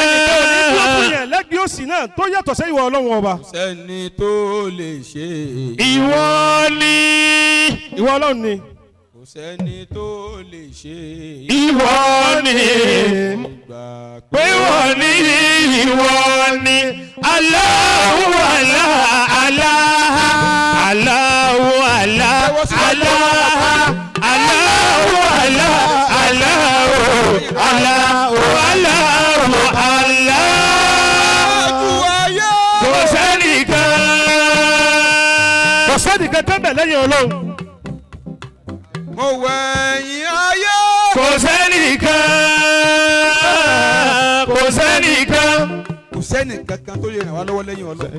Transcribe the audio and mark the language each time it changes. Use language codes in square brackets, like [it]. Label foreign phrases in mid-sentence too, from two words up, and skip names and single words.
[yo] ẹnìkan ò ní kú fún yẹn lẹ́gbẹ̀ẹ́ òsì náà tó yàtọ̀ sí ìwọ Ọlọ́run ọba. sẹ́ni tó lè ṣe. ìwọ ni. ìwọ Ọlọ́run ni. kò kò sẹ́ni tó lè ṣe. ìwọ ni pé wọ́n ní ìwọ ni [ar] اللهُ الله الله اللهُ الله الله اللهُ الله اللهُ اللهُ اللهُ الله. [yo] kò sẹ́nìkan tó bẹ̀ lẹ́yìn Ọlọ́run. mo wẹ̀yìn ayé. kò sẹ́nìkan. kò sẹ́nìkan kan tó lè ràn wá lọ́wọ́ lẹ́yìn Ọlọ́run.